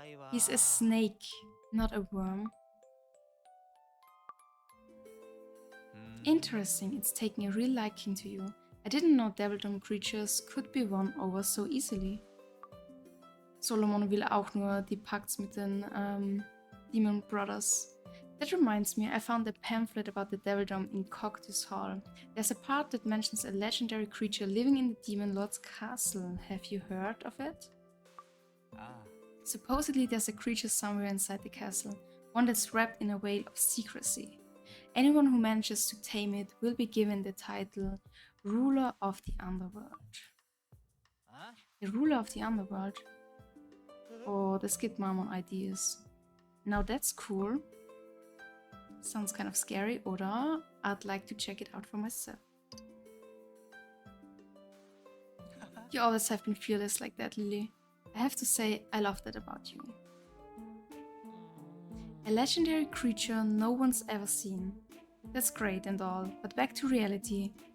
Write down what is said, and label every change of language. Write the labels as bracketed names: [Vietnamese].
[English] He's a snake, not a worm. Interesting, it's taking a real liking to you. I didn't know Devildom creatures could be won over so easily. [German] Solomon will auch nur die Pakts mit den Demon Brothers. [English] That reminds me, I found a pamphlet about the Devildom in Cocteau's Hall. There's a part that mentions a legendary creature living in the Demon Lord's castle. Have you heard of it? Supposedly there's a creature somewhere inside the castle, one that's wrapped in a veil of secrecy. Anyone who manages to tame it will be given the title Ruler of the Underworld. The Ruler of the Underworld? [German] Oh, das gibt Mammon ideas. [English] Now that's cool. Sounds kind of scary, [German] oder? [English] I'd like to check it out for myself. You always have been fearless like that, Lily. I have to say, I love that about you. A legendary creature no one's ever seen. That's great and all, but back to reality.